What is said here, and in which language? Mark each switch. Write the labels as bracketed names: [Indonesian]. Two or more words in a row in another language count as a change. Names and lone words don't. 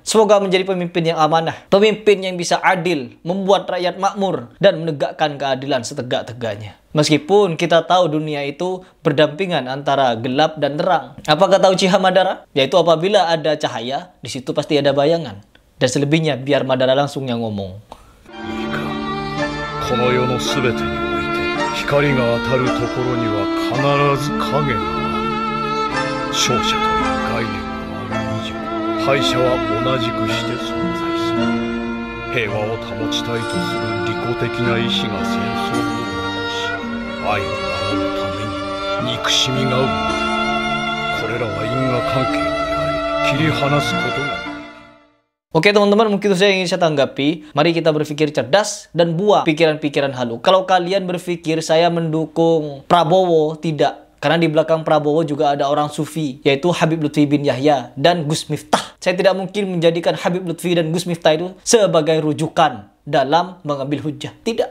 [Indonesian] Semoga menjadi pemimpin yang amanah, pemimpin yang bisa adil, membuat rakyat makmur dan menegakkan keadilan setegak-tegaknya. Meskipun kita tahu dunia itu berdampingan antara gelap dan terang. Apa kata Uchiha Madara? Yaitu apabila ada cahaya, di situ pasti ada bayangan. Dan selebihnya biar Madara langsung yang ngomong. [Japanese] 光が当たるところには必ず影がある。勝者という概念がある以上、敗者は同じくして存在する。平和を保ちたいとする利己的な意志が戦争を起こし、愛を守るために憎しみが生まれ、これらは因果関係にあり、切り離すことが [Indonesian] Oke teman-teman, mungkin itu saya ingin saya tanggapi. Mari kita berpikir cerdas dan buang pikiran-pikiran halu. Kalau kalian berpikir saya mendukung Prabowo, tidak. Karena di belakang Prabowo juga ada orang sufi, yaitu Habib Lutfi bin Yahya dan Gus Miftah. Saya tidak mungkin menjadikan Habib Lutfi dan Gus Miftah itu sebagai rujukan dalam mengambil hujjah.